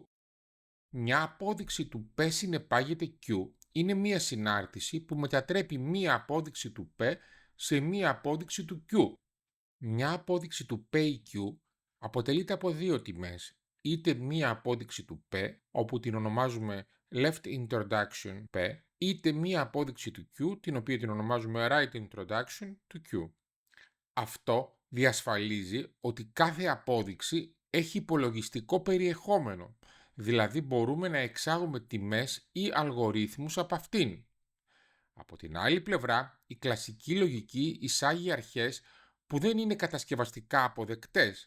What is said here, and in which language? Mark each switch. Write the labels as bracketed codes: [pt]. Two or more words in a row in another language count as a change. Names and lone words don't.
[el] Μια απόδειξη του P συνεπάγεται Q είναι μία συνάρτηση που μετατρέπει μία απόδειξη του P σε μία απόδειξη του Q. Μια απόδειξη του P ή Q αποτελείται από δύο τιμές, είτε μία απόδειξη του P, όπου την ονομάζουμε [en] left introduction [el] P, είτε μία απόδειξη του Q, την οποία την ονομάζουμε [en] right introduction [el] του Q. Αυτό διασφαλίζει ότι κάθε απόδειξη έχει υπολογιστικό περιεχόμενο, δηλαδή μπορούμε να εξάγουμε τιμές ή αλγορίθμους από αυτήν. Από την άλλη πλευρά, η κλασική λογική εισάγει αρχές που δεν είναι κατασκευαστικά αποδεκτές.